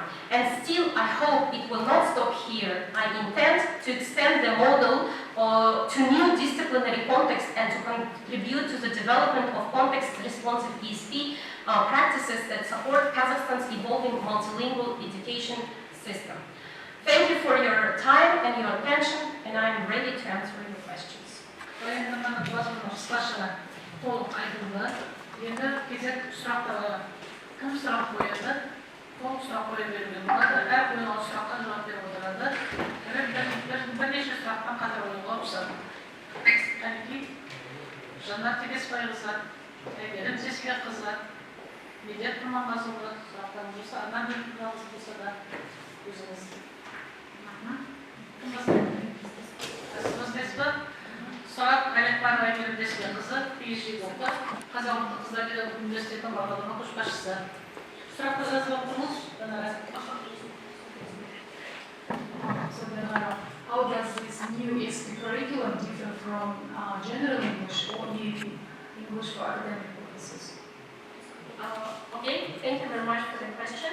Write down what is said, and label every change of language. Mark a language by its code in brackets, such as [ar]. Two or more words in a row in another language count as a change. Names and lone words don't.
[en] And still, I hope it will not stop here. I intend to extend the model to new disciplinary contexts and to contribute to the development of context-responsive ESP practices that support Kazakhstan's evolving multilingual education system. Thank you for your time and your attention, and I am ready to answer your questions. [kk] Толық сұрақ қоя беруге болады. Әр қойылған сұраққа жауап беріп отырады. Бірнеше сұрақтан қатар қоюға рұқсат. Әнекей, Жанар Тегесбайқызы, Әйгерім Зесбекқызы, Медет Құрманғазыұлы сұрақтарыңыз болса, Анар Бекбайқызы болса да өзіңіз. Кім бастайсыз ба? Сұрақ Әліпбаева Әйгерім Зесбекқызы, PhD доктор, Қазақ ұлттық қыздар педагогикалық университетінің бағдарлама көшбасшысы. [en] So Danara, how does this new ESP curriculum differ from general English or English for academic purposes? Okay, thank you very much for the question.